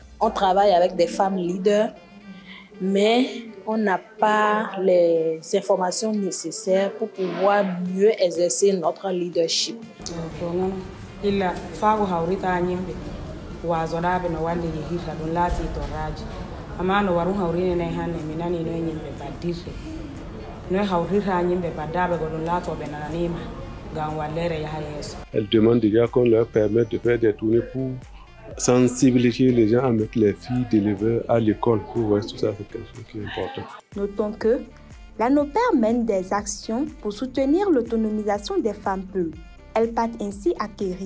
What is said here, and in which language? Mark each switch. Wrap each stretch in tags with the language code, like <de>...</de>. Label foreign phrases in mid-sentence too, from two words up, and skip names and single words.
<fr>On travaille avec des femmes leaders, mais on n'a pas les informations nécessaires pour pouvoir mieux exercer notre leadership.</fr> <ff>amano waru hawrine ne hanne mi nani no yimbe baddirde no hawrira yimbe baddabe godon lato be nananima gam wallere ya yeso.</ff> <fr>Elle demande déjà qu'on leur permette de faire des tournées pour sensibiliser les gens à mettre les filles d'éleveurs à l'école. Pour voir tout ça, c'est quelque chose qui est important. Notons que l'ANOPER mène des actions pour soutenir l'autonomisation des femmes peules. Elles partent ainsi acquérir.</fr>